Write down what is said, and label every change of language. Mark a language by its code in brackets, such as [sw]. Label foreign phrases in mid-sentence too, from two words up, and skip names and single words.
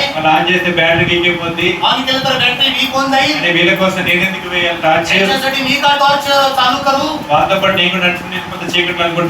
[te] వాళ్ళు ఆన్ చేస్తే బ్యాటరీ ఎక్కిపోద్ది. [mr] ऑन केलं तर [en] battery weak [mr] होऊन जाईल. [te] అంటే వీళ్ళ కోసం నేను ఎందుకు వేయాలి టార్చ్? [mr] त्याच्यासाठी मी का टॉर्च चालू करू? [te] వాళ్ళతో పాటు నేను కూడా నడుచుకుని వెళ్ళిపోతే చీకట్లో అనుకుంటా